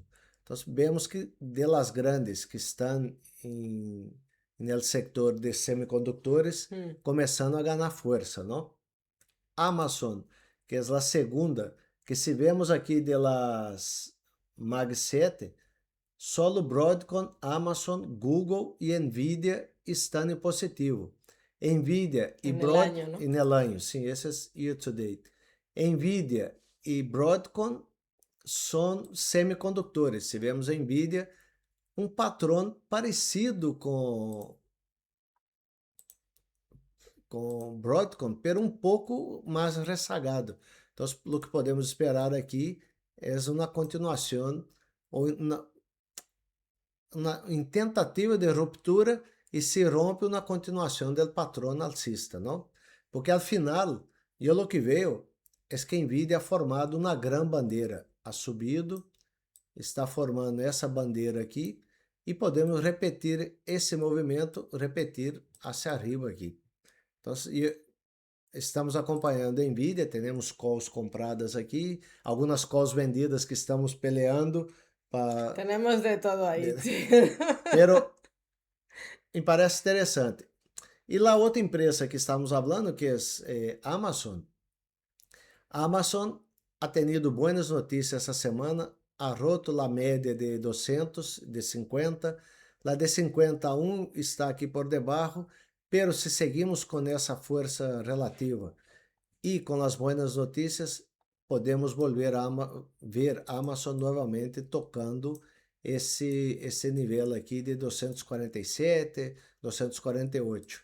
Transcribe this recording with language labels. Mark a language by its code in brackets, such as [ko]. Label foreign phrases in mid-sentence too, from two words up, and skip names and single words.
[pt] Então, vemos que [es] de las grandes [pt] que estão no setor de semicondutores, começando a ganhar força, não? Amazon, que é a segunda, que se vemos aqui [es] de las [pt] Mag 7, solo Broadcom, Amazon, Google e Nvidia estão em positivo. Nvidia e Broadcom em [es] el año, [pt] sim, esse é [en] year to date. [pt] Nvidia e Broadcom são semicondutores. Se vemos a Nvidia, um patrão parecido com Broadcom, pero um pouco mais rezagado. Então, o que podemos esperar aqui é uma continuação ou em tentativa de ruptura e se rompe uma continuação do patrão alcista, não? Porque [es] al final, [pt] eu o que vejo é que a Nvidia [es] ha formado [pt] uma grande bandeira, [es] ha subido, [pt] está formando essa bandeira aqui e podemos repetir esse movimento, repetir [es] hacia arriba [pt] aqui. Então, estamos acompanhando a Nvidia, temos calls compradas aqui, algumas calls vendidas que estamos peleando para... [es] Tenemos de todo ahí. Pero me parece interessante. [pt] E a outra empresa que estamos falando, que é Amazon. Amazon [es] ha tenido buenas notícias [pt] essa semana, [es] ha roto [pt] a média de 200, de 50, [es] la de 51 [pt] está aqui por debaixo, pero se seguimos com essa força relativa e com as boas notícias, podemos volver a ver Amazon novamente tocando esse nível aqui de 247, 248.